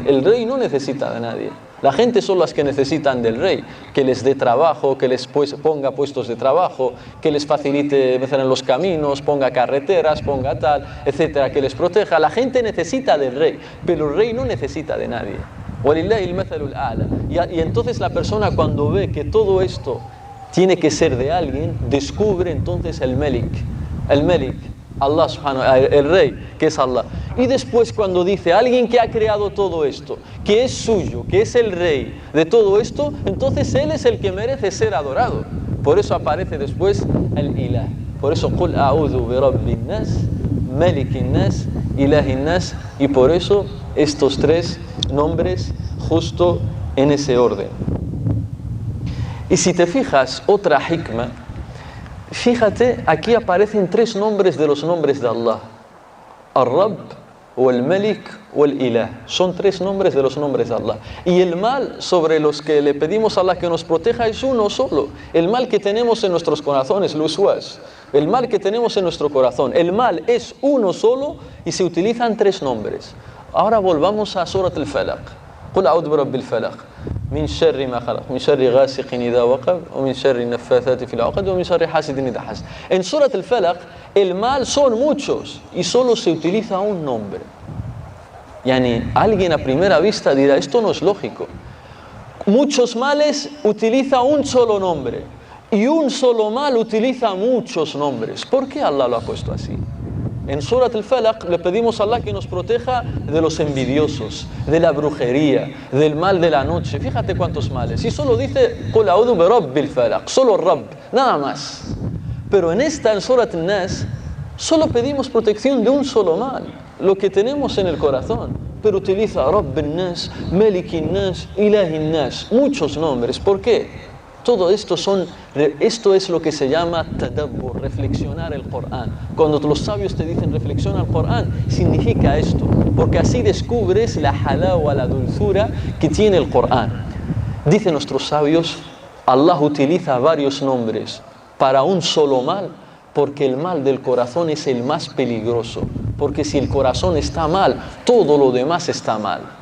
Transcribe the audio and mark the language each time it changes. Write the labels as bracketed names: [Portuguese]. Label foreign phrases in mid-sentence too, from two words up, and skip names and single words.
[Spanish] El rey no necesita de nadie. La gente son las que necesitan del rey, que les dé trabajo, que les ponga puestos de trabajo, que les facilite en los caminos, ponga carreteras, ponga tal, etcétera, que les proteja. La gente necesita del rey, pero el rey no necesita de nadie. Y entonces la persona cuando ve que todo esto tiene que ser de alguien, descubre entonces el Malik, Allah [Arabic] سبحانه وتعالى, [Spanish] el rey, que es Allah. Y después cuando dice alguien que ha creado todo esto, que es suyo, que es el rey de todo esto, entonces él es el que merece ser adorado. Por eso aparece después el Ilah. Por eso [Arabic] قل أعوذ برب الناس ملك الناس إله الناس, [Spanish] y por eso estos tres nombres justo en ese orden. Y si te fijas, otra hikmah, fíjate, aquí aparecen tres nombres de los nombres de Allah. Ar-Rabb, o el Malik, o el Ilah. Son tres nombres de los nombres de Allah. Y el mal sobre los que le pedimos a Allah que nos proteja es uno solo. El mal que tenemos en nuestros corazones, l'uswas. El mal que tenemos en nuestro corazón. El mal es uno solo y se utilizan tres nombres. Ahora volvamos a Surat al-Falaq. [Arabic] قل أعوذ برب الفلق. من شر ما خلق من شر غاسق إذا وقب ومن شر النفاثات في العقد ومن شر حاسد إذا حسد. [Spanish] En Surat al-Falaq el mal son muchos y solo se utiliza un nombre. Yani alguien a primera vista dirá esto no es lógico. Muchos males utiliza un solo nombre y un solo mal utiliza muchos nombres. ¿Por qué Allah lo ha puesto así? En Surat al-Falaq le pedimos a Allah que nos proteja de los envidiosos, de la brujería, del mal de la noche. Fíjate cuántos males. Y solo dice, [Arabic] قل أعوذ برب الفلق, [Spanish] solo Rabb, nada más. Pero en Surat al-Nas, solo pedimos protección de un solo mal, lo que tenemos en el corazón. Pero utiliza [Arabic] رب الناس ملك الناس إله الناس, [Spanish] muchos nombres. ¿Por qué? Todo esto es lo que se llama tadabbur, reflexionar el Corán. Cuando los sabios te dicen reflexiona el Corán, significa esto, porque así descubres la halawa, la dulzura que tiene el Corán. Dicen nuestros sabios, Allah utiliza varios nombres para un solo mal, porque el mal del corazón es el más peligroso, porque si el corazón está mal, todo lo demás está mal.